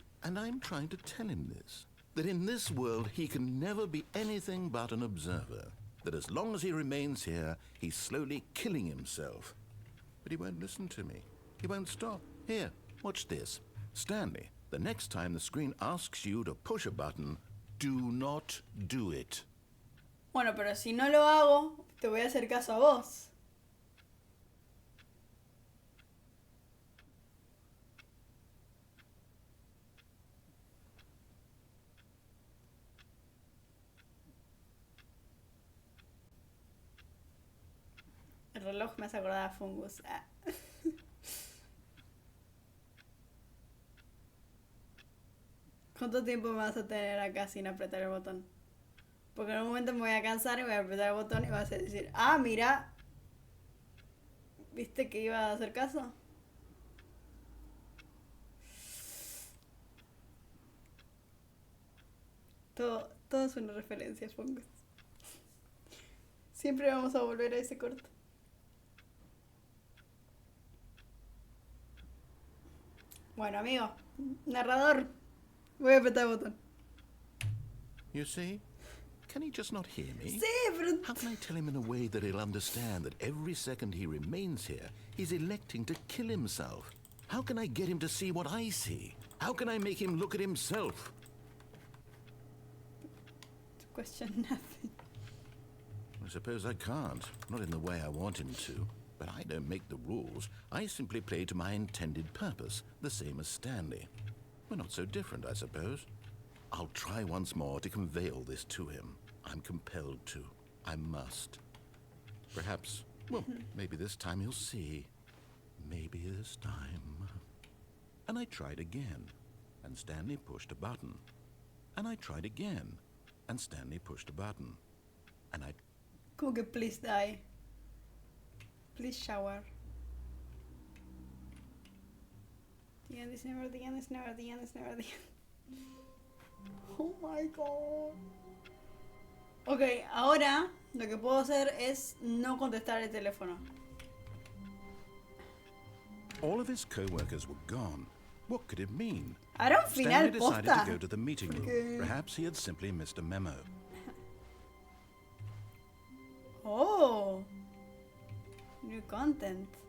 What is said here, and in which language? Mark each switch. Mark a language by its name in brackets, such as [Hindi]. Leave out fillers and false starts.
[English] And I'm trying to tell him this, that in this world he can never be anything but an observer, that as long as he remains here, he's slowly killing himself. But he won't listen to me. He won't stop. Here, watch this. Stanley, the next time the screen asks you to push a button, do not do it. [Spanish] Bueno, pero si no lo hago, te voy a hacer caso a vos. El reloj me hace acordar a Fungus. Ah. ¿Cuánto tiempo me vas a tener acá sin apretar el botón? Porque en un momento me voy a cansar y voy a apretar el botón y vas a decir, ah, mira, ¿viste que iba a hacer caso? Todo es una referencia, Fungus. Siempre vamos a volver a ese corto. Bueno, amigo, narrador, voy a apretar el botón. [English] You see? Can he just not hear me? [Spanish] Sí, pero... [English] How can I tell him in a way that he'll understand that every second he remains here, he's electing to kill himself? How can I get him to see what I see? How can I make him look at himself? To question nothing. I suppose I can't, not in the way I want him to. But I don't make the rules. I simply play to my intended purpose, the same as Stanley. We're not so different, I suppose. I'll try once more to convey all this to him. I'm compelled to. I must. Perhaps, well, maybe this time he'll see. Maybe this time. And I tried again, and Stanley pushed a button. And I tried again, and Stanley pushed a button. And I... [Spanish] Como que [English] please die. Please shower. The end is never the end, is never the end, is never the end. Oh my god. [Spanish] Ok, ahora lo que puedo hacer es no contestar el teléfono. [English] All of his co-workers were gone. What could it mean? [Spanish] Ahora un final [English] Stanley decided [Spanish] posta. [English] to go to the meeting room. [Spanish] Porque- [English] Perhaps he had simply missed a memo. Oh. New content.